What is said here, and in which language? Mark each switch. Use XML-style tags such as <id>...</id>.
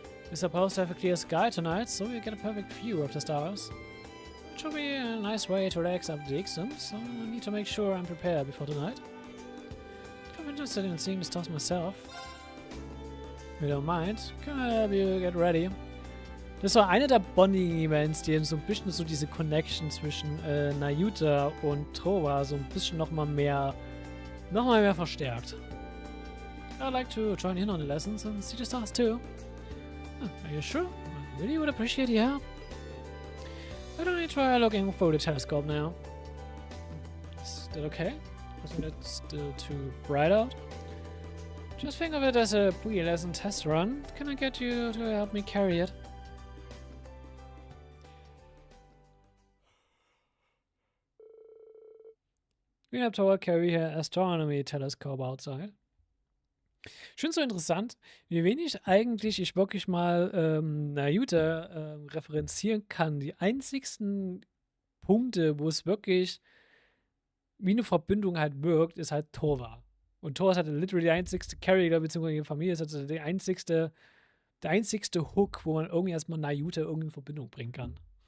<en>We're supposed to have a clear sky tonight, so we get a perfect view of the stars. It should be a nice way to relax after the exam, so I need to make sure I'm prepared before tonight. I'm interested in seeing the stars myself. If you don't mind, can I help you get ready?</en> <de>Das war eine der Bonding-Events, die so ein bisschen so diese Connection zwischen Nayuta und Towa so ein bisschen nochmal mehr verstärkt.</de> <en>I'd like to join in on the lessons and see the stars too. Oh, are you sure? I really would appreciate your help. Why don't I try looking through the telescope now? Is that okay? Wasn't it still too bright out? Just think of it as a pre-lesson test run. Can I get you to help me carry it? We have to carry her astronomy telescope outside.</en> <de>Ich finde es so interessant, wie wenig eigentlich ich wirklich mal Nayuta referenzieren kann. Die einzigsten Punkte, wo es wirklich wie eine Verbindung halt wirkt, ist halt Towa. Und Towa ist halt literally der einzigste Charakter, beziehungsweise die Familie ist halt der einzigste Hook, wo man irgendwie erstmal Nayuta irgendwie in Verbindung bringen kann.</de>